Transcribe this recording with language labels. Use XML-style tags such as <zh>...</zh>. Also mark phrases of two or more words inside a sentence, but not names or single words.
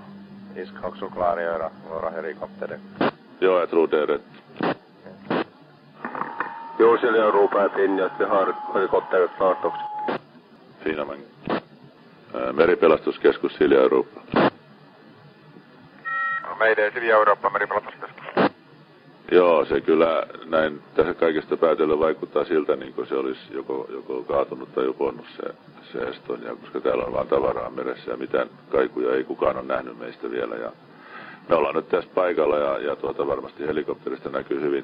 <sv>Ska också klargöra våra helikopterdäck. Jo, jag tror det är rätt. Jo, Silja Europa är Finja. Vi har helikopteret klart också. Fina man.</sv> <fi>Meripelastuskeskus Silja Europa. Mayday, Silja Europa, meripelastuskeskus. Joo, se kyllä näin tässä kaikesta päätellen vaikuttaa siltä, niin kuin se olisi joko kaatunut tai uponnut se Estonia, koska täällä on vaan tavaraa meressä ja mitään kaikuja ei kukaan ole nähnyt meistä vielä. Ja me ollaan nyt tässä paikalla ja varmasti helikopterista näkyy hyvin.</fi>